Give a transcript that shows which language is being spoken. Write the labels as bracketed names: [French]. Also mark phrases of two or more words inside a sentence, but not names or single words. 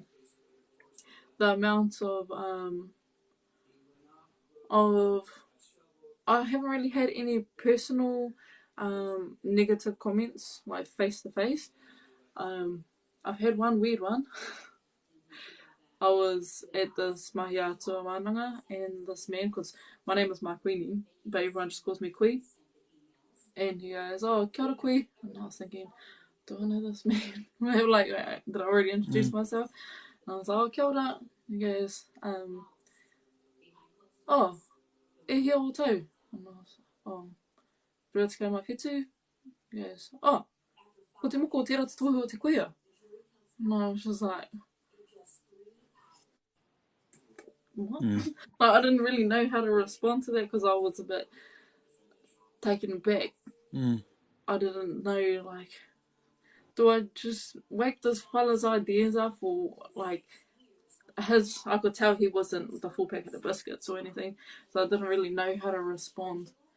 [English] The amount of I haven't really had any personal negative comments like face to face. I've had one weird one. I was at this [Māori] mahi atua wānanga [English] and this man, because my name is Makuini, but everyone just calls me Kui. And he goes, [Māori] oh, kia ora Kui. [English] And I was thinking, do I know this man? Like, did I already introduce myself? And I was like, [Māori] oh, kia ora. [English] He goes, [Māori] oh, e hea o tau. [English] And I was like, [Māori] oh, rua te kai mai whetū. [English] He goes, [Māori] oh, ko te moko o tērā te tohu o te kuia. [English] And I was just like, what? Like, I didn't really know how to respond to that because I was a bit taken aback. I didn't know, like, do I just whack this fella's ideas up, or like I could tell he wasn't the full packet of biscuits or anything, so I didn't really know how to respond.